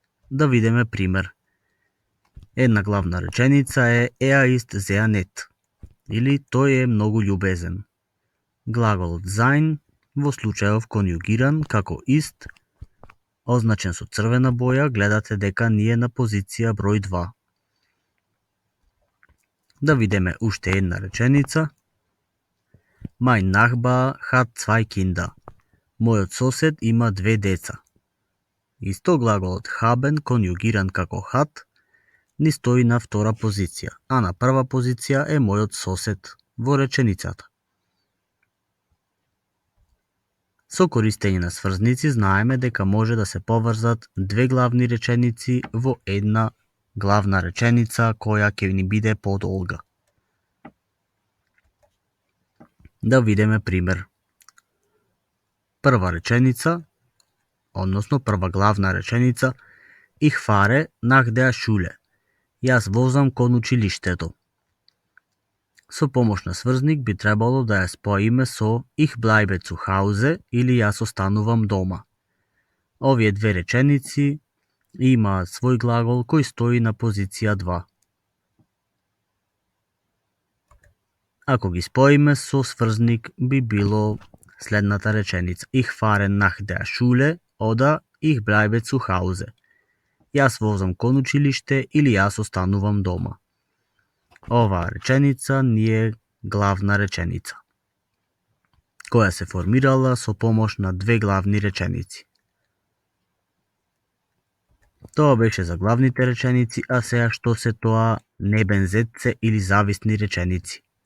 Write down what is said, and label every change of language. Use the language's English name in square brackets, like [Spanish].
[Macedonian] Да видиме пример. Една главна реченица е [German] ist sehr nett, [Macedonian] или тој е многу љубезен. Глаголот sein во случајов конјугиран како ist, означен со црвена боја, гледате дека ни е на позиција број 2. Да видиме уште една реченица. [German] Mein Nachbar hat 2 Kinder. [Macedonian] Мојот сосед има 2 деца. Исто глаголот haben, конјугиран како hat, ни стои на втора позиција, а на прва позиција е мојот сосед во реченицата. Со користење на сврзници знаеме дека може да се поврзат две главни реченици во една главна реченица која ќе ни биде подолга. Да видиме пример. Прва реченица, односно прва главна реченица, [German] Ich fahre nach der Schule. [Macedonian] Јас возам кон училиштето. Со помош на сврзник би требало да ја споиме со [German] Ich bleibe zu Hause [Macedonian] или јас останувам дома. Овие две реченици имаат свој глагол кој стои на позиција 2. Ако ги споиме со сврзник би било следната реченица. [German] Ich fahre nach der Schule ода Ich bleibe zu Hause. [Macedonian] Јас возам кон училиште или јас останувам дома. Оваа реченица ни е главна реченица, која се формирала со помош на две главни реченици. Тоа беше за главните реченици, а сега што се тоа Nebensätze или зависни реченици.